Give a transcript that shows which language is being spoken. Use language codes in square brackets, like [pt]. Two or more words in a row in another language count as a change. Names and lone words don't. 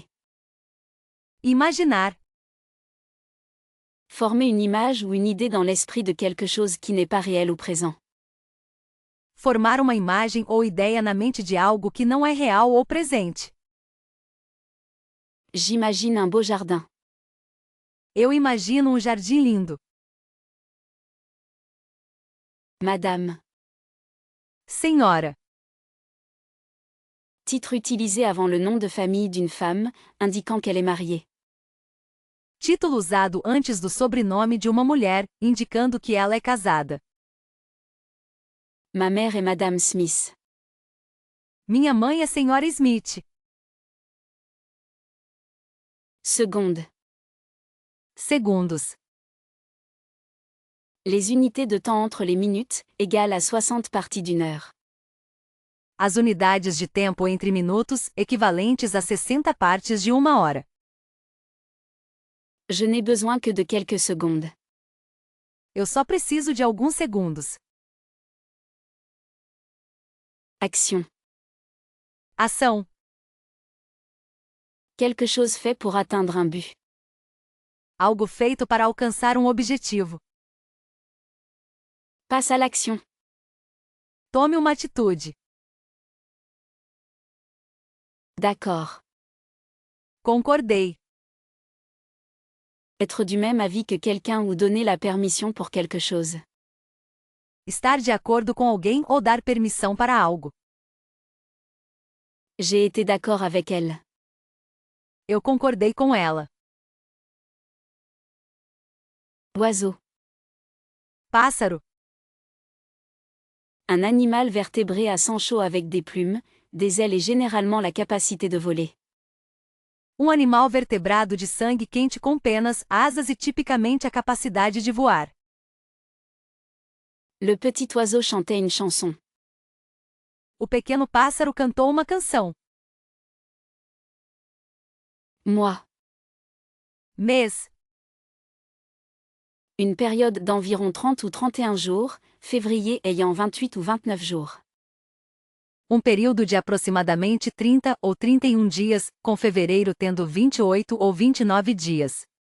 [pt] Imaginar. [fr] Former une image ou une idée dans l'esprit de quelque chose qui n'est pas réel ou présent. [pt] Formar uma imagem ou ideia na mente de algo que não é real ou presente. [fr] J'imagine un beau jardin. [pt] Eu imagino um jardim lindo. [fr] Madame. [pt] Senhora. [fr] Titre utilisé avant le nom de famille d'une femme, indiquant qu'elle est mariée. [pt] Título usado antes do sobrenome de uma mulher, indicando que ela é casada. [fr] Ma mère est Madame Smith. [pt] Minha mãe é Senhora Smith. [fr] Seconde. [pt] Segundos. [fr] Les unités de temps entre les minutes, égales à 60 parties d'une heure. [pt] As unidades de tempo entre minutos, equivalentes a 60 partes de uma hora. [fr] Je n'ai besoin que de quelques secondes. [pt] Eu só preciso de alguns segundos. [fr] Action. [pt] Ação. [fr] Quelque chose fait pour atteindre un but. [pt] Algo feito para alcançar um objetivo. [fr] Passe à l'action. [pt] Tome uma atitude. [fr] D'accord. [pt] Concordei. [fr] Être du même avis que quelqu'un ou donner la permission pour quelque chose. [pt] Estar de acordo com alguém ou dar permissão para algo. [fr] J'ai été d'accord avec elle. [pt] Eu concordei com ela. [fr] Oiseau. [pt] Pássaro. [fr] Un animal vertébré à sang chaud avec des plumes, des ailes et généralement la capacité de voler. [pt] Um animal vertebrado de sangue quente com penas, asas e tipicamente a capacidade de voar. [fr] Le petit oiseau chantait une chanson. [pt] O pequeno pássaro cantou uma canção. [fr] Mois. [pt] Mês. [fr] Une période d'environ 30 ou 31 jours, février ayant 28 ou 29 jours. [pt] Um período de aproximadamente 30 ou 31 dias, com fevereiro tendo 28 ou 29 dias.